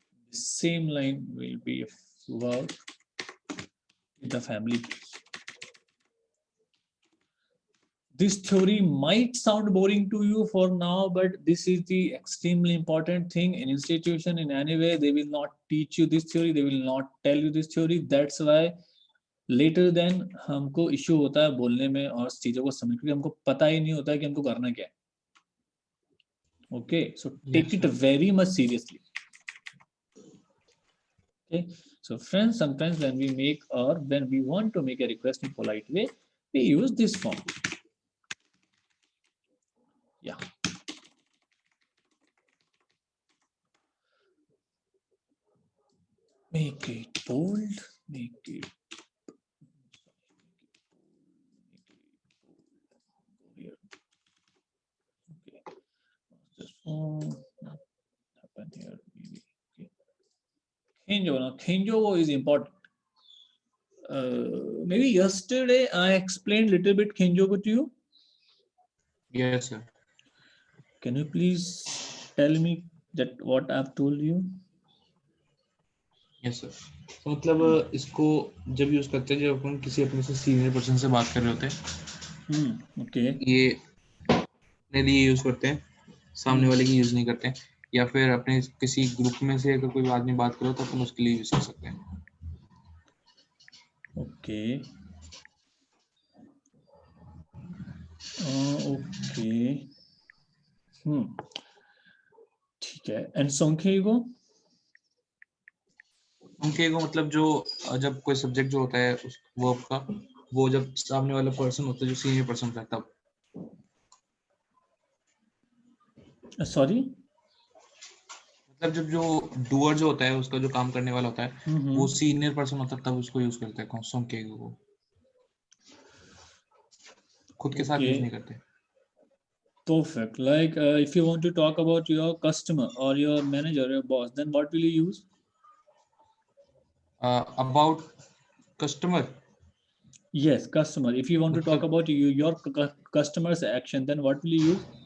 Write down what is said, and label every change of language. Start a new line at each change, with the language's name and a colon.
English: The same line will be throughout the family. This theory might sound boring to you for now, but this is the extremely important thing. In institution, in any way, they will not teach you this theory. They will not tell you this theory. That's why later then
Hindi: हमको issue होता है बोलने में और चीजों को समझ, क्योंकि हमको पता ही नहीं होता है कि हमको करना क्या है.
English: Okay, so take it very much seriously. Okay, so friends, sometimes when we make, or when we want to make a request in polite way, we use this form. Yeah. Make it bold, make it here. Okay. This form happen here. Maybe. Okay. Kenjo. Now, Kenjo is important. Maybe yesterday I explained little bit Kenjo to you. Yes, sir. Can you please tell me that what I've told you? Yes, sir.
Hindi: तो मतलब इसको जब use करते हैं जब अपन किसी अपने से सीनियर पर्सन से बात कर रहे होते हैं,
English: Okay.
Hindi: ये अपने लिए यूज करते हैं, सामने वाले की यूज नहीं करते हैं, या फिर अपने किसी ग्रुप में से अगर कोई आदमी बात करो तो अपन उसके लिए यूज कर सकते हैं.
English: Okay. Okay.
Hindi: ठीक है.
English: And
Hindi: Sonkhego? Sonkhego मतलब जो जब कोई सब्जेक्ट जो होता है उस वर्ब का, वो जब सामने वाला पर्सन होता है जो सीनियर पर्सन रहता है तब.
English: Sorry?
Hindi: मतलब जब जो डूअर जो होता है, उसका जो काम करने वाला होता है, वो सीनियर पर्सन होता है, तब उसको यूज करते हैं सोंकेगो को, खुद के साथ यूज नहीं करते.
English: Perfect. Like if you want to talk about your customer or your manager, your boss, then what will you use? About customer. Yes, customer. If you want to talk
Hindi: मतलब
English: about your customer's action, then what will you use?